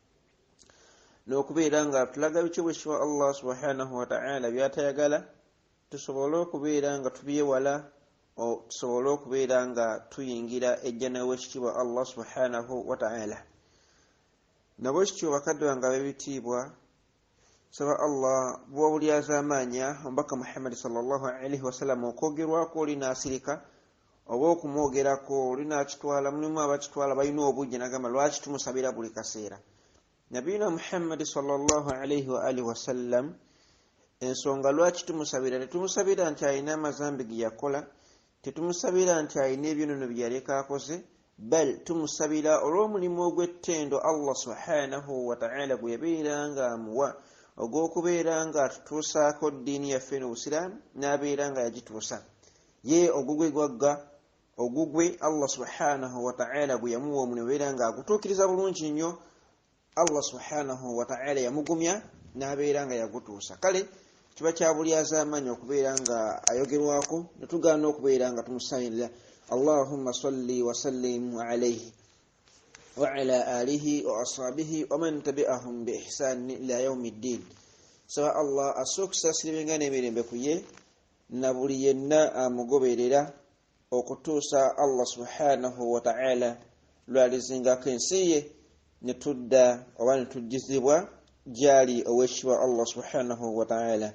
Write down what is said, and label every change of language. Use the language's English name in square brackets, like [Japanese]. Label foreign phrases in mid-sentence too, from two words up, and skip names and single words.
[Ganda] n'okubeera nga tulaga biki owekitiibwa Allah [Arabic] سبحانه وتعالى [Ganda] byatayagala tusobole okubeera nga tubyewala, tusobole okubeera nga tuyingira ejjana y'owekitiibwa Allah [Arabic] سبحانه وتعالى. [Ganda] Nabwe kityo bakadde bange ab'ebitiibwa, saba Allah bw'obulyaza amaanya omubaka Muhammad [Arabic] صلى الله عليه وسلم [Ganda] okwogerwako oli n'asirika oba okumwogerako oli n'akitwala. Mulimu abakitwala balina obujja nagamba lwaki tumusabira buli kaseera. [Arabic] نبينا محمد صلى الله عليه وعلى آله وسلم, [Ganda] ensonga lwaki tumusabira, tetumusabira nti alina amazambi ge yakola, tetumusabira nti alina ebyonono bye yaleka akoze, bal tumusabira olw'omulimu ogw'ettendo Allah [Arabic] سبحانه وتعالى [Ganda] gwe yabeera nga amuwa ogw'okubeera nga atutuusaako ddiini yaffe n'obusiraamu n'abeera nga yagituusa. Ye ogugwe gwagga ogugwe Allah [Arabic] سبحانه وتعالى [Ganda] gwe yamuwa omulimu beera nga agutuukiriza bulungi nnyo, Allah [Arabic] سبحانه وتعالى [Ganda] yamugumya n'abeera nga yagutuusa. Kale kiba kya bulyaza amaanyi okubeera nga ayogerwako ne tugaana okubeera nga tumusabira [Arabic] اللهم صل وسلم عليه وعلى آله وأصحابه ومن تبعهم بإحسان إلى يوم الدين. [Ganda] Saba Allah asookusaasira ebyengera n'emirembe ku ye na buli yenna amugoberera okutuusa Allah [Arabic] سبحانه وتعالى [Ganda] lwalizingako ensi ye ne tudda oba ne tujjizibwa gyali owekitiibwa Allah [Arabic] سبحانه وتعالى.